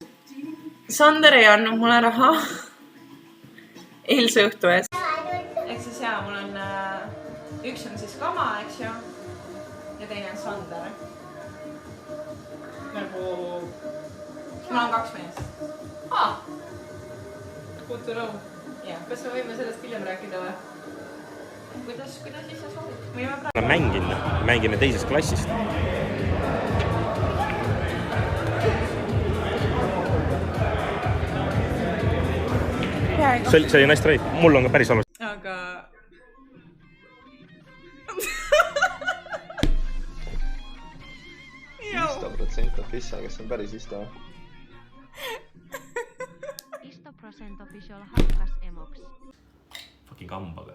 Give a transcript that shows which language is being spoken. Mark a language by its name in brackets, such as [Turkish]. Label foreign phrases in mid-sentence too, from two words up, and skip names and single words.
[Estonian] Sander ei andnud mulle raha. Eilse õhtu ees. Eks siis jaa, mul on... Üks on siis Kama, eks ju. Ja teine on Sander. Nagu... Mul on 2 meest. [English] Good to know. [Estonian] Kas me võime sellest hiljem rääkida või? Kuidas ise soovib? Ma mängime teisest klassist. See oli [English] nice try. [Estonian] Mul on ka päris halvasti. Aga... 100% official, kes on päris Isto. 100% official hakkas emoks. Fucking kambaga.